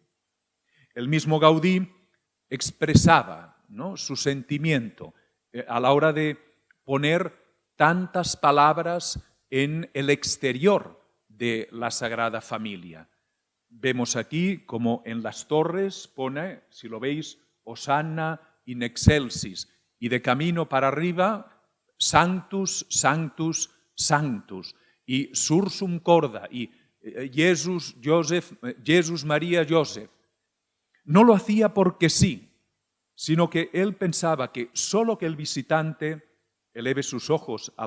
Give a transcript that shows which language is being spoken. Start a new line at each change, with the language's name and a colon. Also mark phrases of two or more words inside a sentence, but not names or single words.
Spanish: El mismo Gaudí expresaba, ¿no?, su sentimiento a la hora de poner tantas palabras en el exterior de la Sagrada Familia. Vemos aquí como en las torres pone, si lo veis,
Latin: Hosanna in excelsis,
Spanish: y de camino para arriba,
Latin: Sanctus, Sanctus, Sanctus, y Sursum Corda,
Spanish: y Jesús, María, Joseph. No lo hacía porque sí, sino que él pensaba que solo que el visitante eleve sus ojos a